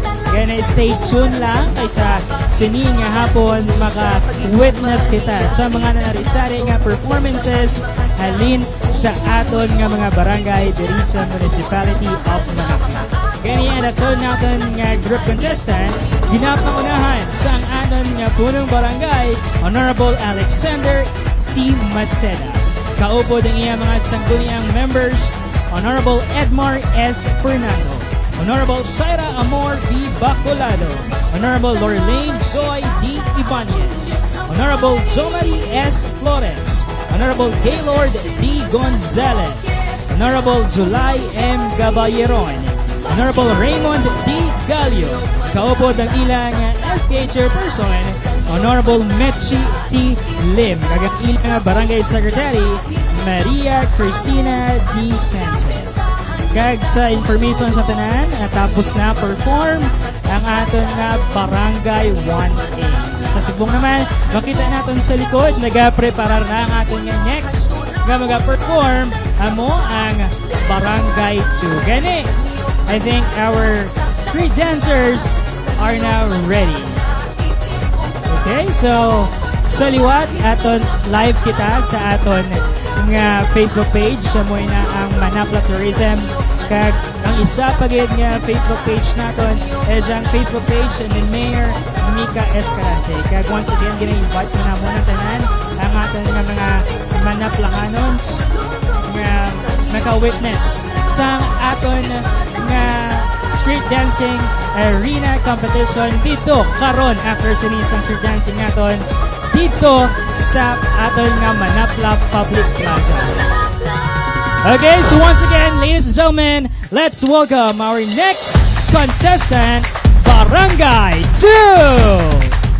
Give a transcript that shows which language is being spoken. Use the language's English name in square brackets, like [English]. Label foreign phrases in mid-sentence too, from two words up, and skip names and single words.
[Hiligaynon] Gani, [English] stay tuned [Hiligaynon] lang kaysa sini nga hapon maka-witness kita sa mga nanarisari nga performances halin sa aton nga mga barangay diri sa Municipality of Manakla. Gani, adason natin nga group contestant, ginapangunahan sa ang aton nga punong barangay, Honorable Alexander C. Maceda. Kaupo ng iya mga sangguniang members, Honorable Edmar S. Fernando, Honorable Saira Amor B. Bacolado, Honorable Lorraine Joy D. Ibanez, Honorable Zomari S. Flores, Honorable Gaylord D. Gonzalez, Honorable July M. Gaballeron, Honorable Raymond D. Gallo, kaupo ng ilang SK Chairperson, Honorable Mechi T. Lim, kagang ilang Barangay Secretary, Maria Cristina D. Sanchez. Kag sa information sa tanan, tapos na perform ang aton nga Barangay 1A. Sa subong naman, makita natin sa likod, nagapreparar na ang aton nga next nga mag-perform amo ang Barangay 2. Gani, [English] I think our street dancers are now ready. Okay, so [Hiligaynon] sa liwat, aton live kita sa aton nga Facebook page. Samoy na ang Manakla Tourism. Kag ang isa pagid nga Facebook page naton is ang Facebook page ni Mayor Mika Escalante. Kag [English] once again, [Hiligaynon] gina-invite ko na muna tanan ang aton nga mga manaplanganons nga naka-witness sa aton nga [English] street dancing arena competition [Hiligaynon] dito karon after sinisang [English] street dancing [Hiligaynon] naton dito sa aton nga Manakla Public Plaza. [English] Okay, so once again, ladies and gentlemen, let's welcome our next contestant, Barangay 2!